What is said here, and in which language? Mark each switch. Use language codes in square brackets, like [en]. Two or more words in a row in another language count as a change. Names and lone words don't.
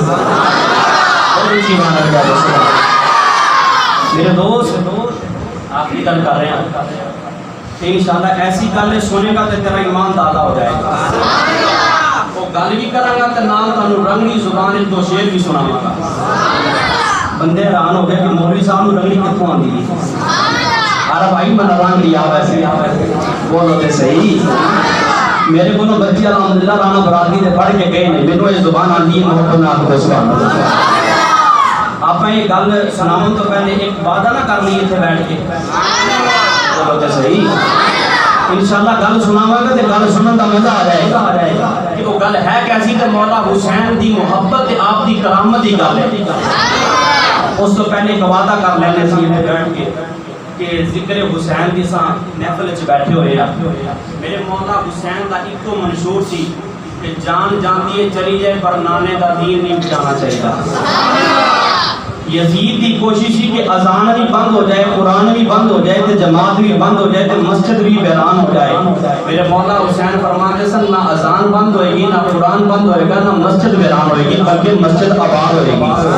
[ur] اور اونچی بات سبحان اللہ. میرے دوست آخری گل کر رہے ہیں انشاءاللہ ایسی گل سنے گا تو تیرا ایمان تازہ ہو جائے گا. [pa] وہ گل بھی کروں گا تو نال تانوں رنگلی زبان دو شعر بھی سناواں گا. بندے حیران ہو گئے کہ مولوی صاحب نوں رنگلی کتھوں آندی ہے. [ur] ارے بھائی میں رنگ لیا ویسے بولو تے صحیح میرے کو بچے الحمدللہ رانا برادری سے پڑھ کے گئے نے میرے یہ زبان آتی ہے محبت میں آپ کو سبحان اللہ آپ میں یہ گل سناؤں تو پہلے ایک وعدہ نہ کر لیے تھے بیٹھ کے [pa] بولو تے صحیح انشاءاللہ گل سناواں گا تے گل سنن دا مزہ آ جائے گا کہ وہ گل ہے کیسی تے مولا حسین دی محبت تے آپ دی کرامت دی گل ہے اس تو پہلے ایک وعدہ کر لینے سی اتنے بیٹھ کے کہ ذکر حسین کی ساں محفل وچ بیٹھے ہوئے ہیں میرے مولا حسین دا ایک منشور سی کہ جان جاندی ہے چلی جائے پر نانے دا دین نہیں مٹانا چاہیے یزید کی کوشش ہی کہ اذان بھی بند ہو جائے قرآن بھی بند ہو جائے تے جماعت بھی بند ہو جائے تے مسجد بھی ویران ہو جائے میرے مولا حسین فرماتے سن نہ اذان بند ہوئے گی نہ قرآن بند ہوئے گا نہ مسجد ویران ہوئے گی بلکہ مسجد آباد ہوئے گی